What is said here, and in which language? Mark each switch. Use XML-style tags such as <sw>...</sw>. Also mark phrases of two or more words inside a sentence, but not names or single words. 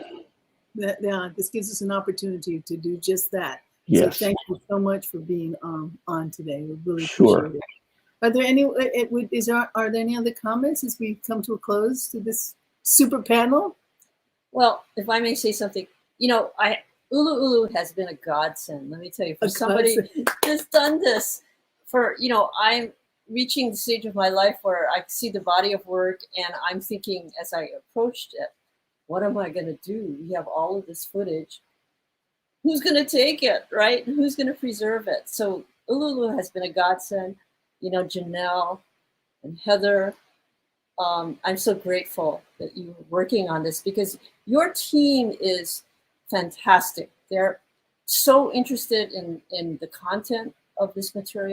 <en>This gives us an opportunity to do just that. Yes. So thank you so much for being on today. We really appreciate it. Are there any other comments as we come to a close to this super panel? Well, if I may say something, you know, ʻUluʻulu has been a godsend. Let me tell you, for somebody that's done this, for, you know, I'm reaching the stage of my life where I see the body of work, and I'm thinking as I approached it, what am I going to do? We have all of this footage. Who's going to take it, right? And who's going to preserve it? So ʻUluʻulu has been a godsend. You know, Janel and Heather, I'm so grateful that you're working on this, because your team is fantastic. They're so interested in the content of this material.</en>